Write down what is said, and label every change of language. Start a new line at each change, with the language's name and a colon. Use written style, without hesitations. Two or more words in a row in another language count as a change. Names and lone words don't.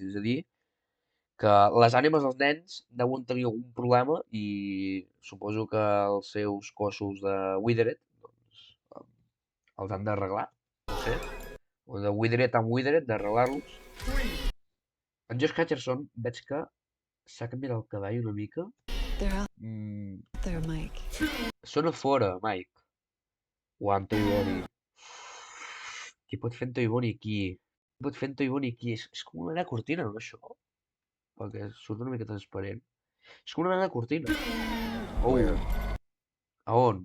Catalan: És a dir, que les ànimes dels nens deuen tenir algun problema i suposo que els seus cossos de Withered doncs, els han d'arreglar, no sé, o de Withered amb Withered, d'arreglar-los. En Josh Hutcherson veig que s'ha canviat el cabell una mica.
English: They're out Mm, there, Mike.
Catalan: Sona fora, Mike. O en Toy Bonnie. Qui pot fer en Toy Bonnie aquí? Qui pot fer en Toy Bonnie aquí? És com una nena cortina, no, això? Perquè surt una mica transparent. És com una nena cortina. Oh, a on?